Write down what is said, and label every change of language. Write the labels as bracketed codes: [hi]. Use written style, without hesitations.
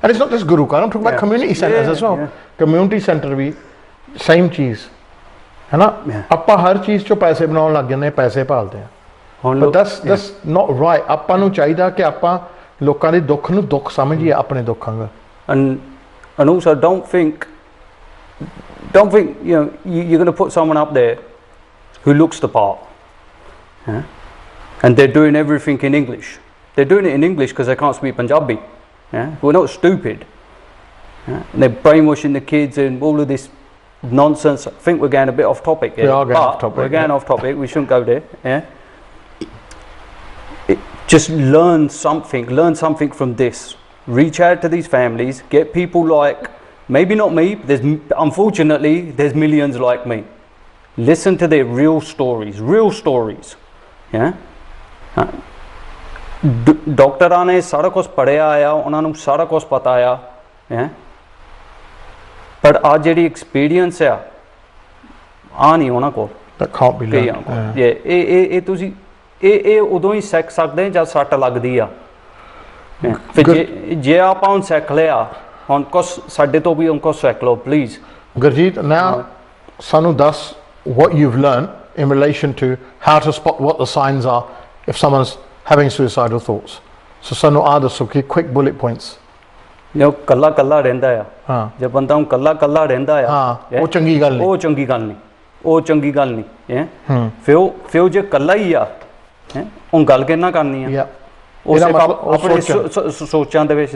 [en] And it's not just guru ghar, am talking about community centres as well. [pa] Community centre we same ਚੀਜ਼ ਹੈ ਨਾ। ਆਪਾਂ ਹਰ ਚੀਜ਼ 'ਚੋਂ ਪੈਸੇ ਬਣਾਉਣ ਲੱਗ ਜਾਂਦੇ, ਪੈਸੇ ਭਾਲਦੇ ਆ। [en] But that's not right। [pa] ਆਪਾਂ ਨੂੰ ਚਾਹੀਦਾ ਕਿ ਆਪਾਂ ਲੋਕਾਂ ਦੇ ਦੁੱਖ ਨੂੰ ਦੁੱਖ ਸਮਝੀਏ, ਆਪਣੇ ਦੁੱਖਾਂ ਦਾ। [en] And also don't think you know you're going to put someone up there who looks the part, and they're doing everything in English. They're doing it in English because they can't speak Punjabi. We're not stupid. They're brainwashing the kids and all of this nonsense. I think we're getting a bit off topic here. We are getting off topic. We're getting off topic. We shouldn't go there. Yeah. Just learn something. Learn something from this. Reach out to these families. Get people like, maybe not me. Unfortunately, there's millions like me. Listen to their real stories. Real stories. Yeah. [pa] ਡਾਕਟਰਾਂ ਨੇ ਸਾਰਾ ਕੁਝ ਪੜ੍ਹਿਆ ਆ, ਉਹਨਾਂ ਨੂੰ ਸਾਰਾ ਕੁਝ ਪਤਾ ਆ, ਹੈ ਪਰ ਆ ਜਿਹੜੀ ਐਕਸਪੀਰੀਅੰਸ ਆ ਨਹੀਂ ਉਹਨਾਂ ਕੋਲ। ਇਹ ਤੁਸੀਂ ਇਹ ਉਦੋਂ ਹੀ ਸਿੱਖ ਸਕਦੇ ਜਦ ਸੱਟ ਲੱਗਦੀ ਆ। ਫਿਰ ਜੇ ਆਪਾਂ ਹੁਣ ਸਿੱਖ ਲਿਆ, ਹੁਣ ਕੁਛ ਸਾਡੇ ਤੋਂ ਵੀ ਕੁਛ ਸਿੱਖ ਲਓ ਪਲੀਜ਼। [en] Gurjeet, now [pa] ਸਾਨੂੰ ਦੱਸ [en] what you've learned in relation to how to spot what the signs are if someone's having suicidal thoughts. [pa] So ਸਾਨੂੰ ਆ ਦੱਸੋ ਕਿ [en] quick bullet points। [pa] ਜੇ ਕੱਲਾ ਰਹਿੰਦਾ ਆ, ਜੇ ਬੰਦਾ ਹੁਣ ਕੱਲਾ ਰਹਿੰਦਾ ਆ, ਉਹ ਚੰਗੀ ਗੱਲ ਨਹੀਂ, ਉਹ ਚੰਗੀ ਗੱਲ ਨਹੀਂ, ਉਹ ਚੰਗੀ ਗੱਲ ਨਹੀਂ ਹੈ। ਫਿਰ ਜੇ ਕੱਲਾ ਹੀ ਆ, ਹੁਣ ਗੱਲ ਕਿਹਨਾਂ ਕਰਨੀ ਆ? ਆਪਣੇ ਸੋਚਾਂ ਦੇ ਵਿੱਚ।